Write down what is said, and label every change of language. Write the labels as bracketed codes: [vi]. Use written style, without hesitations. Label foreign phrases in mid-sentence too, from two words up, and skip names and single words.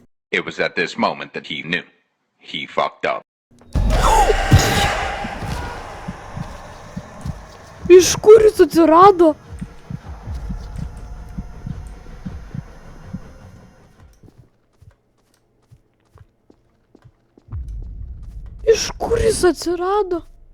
[en] It was at this moment that he knew. He fucked up. [lt] Iš kur jis atsirado? Iš kur jis atsirado?